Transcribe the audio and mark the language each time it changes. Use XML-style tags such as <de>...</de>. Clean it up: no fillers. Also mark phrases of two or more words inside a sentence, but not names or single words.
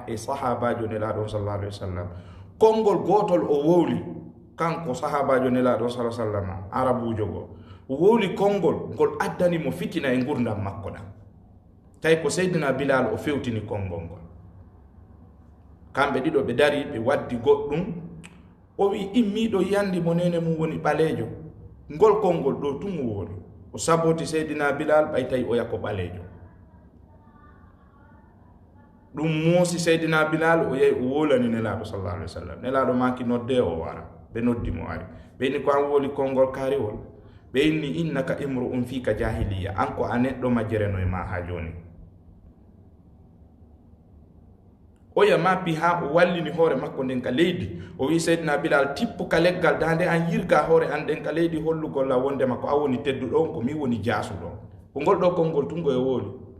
<ff>e sahabajo nelaɗon</ff> <ar>صلى الله عليه وسلم</ar> <ff>konngol gotol o wowli kanko sahabajo nelaɗon</ff> <ar>صلى سلم</ar> <ff>arabujo go o wowli konngol ngol addani mo fitina e gurdam makko ɗam tawi ko seydina bilal o fewtini konngol ngol kamɓe ɗiɗo ɓe dari ɓe waddi goɗɗum o wi immiɗo yandi mo nene mum woni ɓalejo ngol konngol ɗo tum o woni o saboti seydina bilal ɓay tawi o yakko ɓalejo ɗum moosi seydina bilal o yehi o wolani nelaɗo</ff> <ar>صلى الله عليه وسلم</ar> <ff>nelaɗo maki nodde o wara ɓe noddi mo ari ɓe inni ko an woli konngol kaariwol ɓe inni</ff> <ar>إنك امرؤ ٌ فيك جاهلية</ar> <ff>an ko a neɗɗo majjereno e ma ha joni oya mappi ha o wallini hoore makko nden ka leydi o wi seydina bilal tippu ka leggal dande an yirga hoore an nden ka leydi hollugol la wondema ko a woni tedduɗo ko mi woni jaasuɗo ko ngol ɗo konngol tungo e wooli</ff>